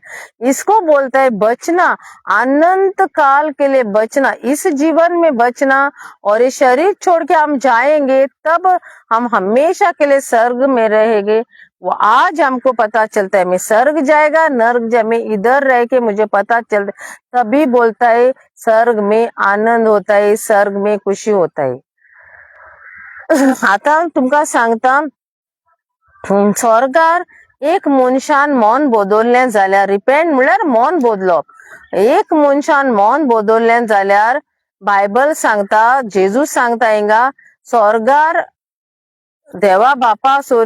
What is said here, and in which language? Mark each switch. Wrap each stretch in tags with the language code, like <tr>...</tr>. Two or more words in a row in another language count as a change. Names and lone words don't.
<hi>इसको बोलता है बचना, अनंत काल के लिए बचना, इस जीवन में बचना, और ये शरीर छोड़ के हम जाएंगे तब हम हमेशा के लिए स्वर्ग में रहेंगे। वो आज हमको पता चलता है मैं स्वर्ग जाएगा नर्क जाए, मैं इधर रह के मुझे पता चलता, तभी बोलता है स्वर्ग में आनंद होता है, स्वर्ग में खुशी होता है।</hi> <kok>आता तुमका सांगता, स्वर्गार एक मनशान मौन बदललें जाल्यार, रिपेंट म्हळ्यार मौन बदलप, एक मनशान मौन बदललें जाल्यार बायबल सांगता, जेजू सांगता हिंगा, स्वर्गार देवा बापा</kok>